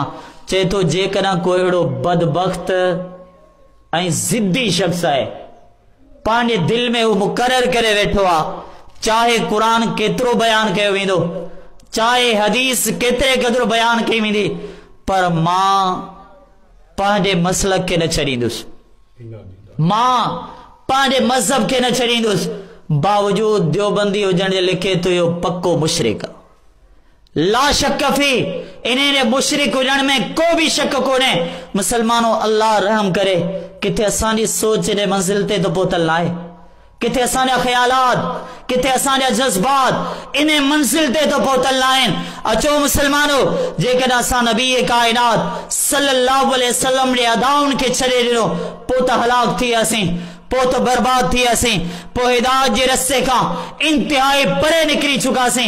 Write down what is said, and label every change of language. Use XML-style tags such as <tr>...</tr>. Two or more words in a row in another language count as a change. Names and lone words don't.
<sd>चए थो जेकॾहिं कोई अहिड़ो बदबख्त ऐं ज़िद्दी शख़्स आहे, पंहिंजे दिल में हू मुक़रर करे वेठो आहे, चाहे क़ुरान केतिरो बयान कयो वेंदो, चाहे हदीस केतिरे क़दुरु बयान कई वेंदी, पर मां पंहिंजे मसलक के न छॾींदुसि, मां पंहिंजे मज़हब के न छॾींदुसि। बावजूद देवबंदी हुजण जे लिखे तो इहो पक्को मुशरिक आहे,</sd> <ar>لا شك في,</ar> <sd>इन्हें मुशरिक हुजण में को भी शक कोने। मुसलमानों अल्लाह रहम करे, किथे असांजी सोच ने मंजिल ते तो पहुतल ना आहे, किथे असांजा ख्यालात, किथे असांजा जज्बात इन मंजिल ते तो पहुतल ना आहिनि। अचो मुसलमानों, जेकॾहिं असां नबी कायनात</sd> <ar>صلى الله عليه وسلم</ar> <sd>जे अदाउनि खे छॾे ॾिनो पोइ त हलाक थी वियासीं, पोइ त बर्बाद थी वियासीं, पोइ हिदायत जे रस्ते खां इंतिहाई परे निकिरी चुकासीं।</sd>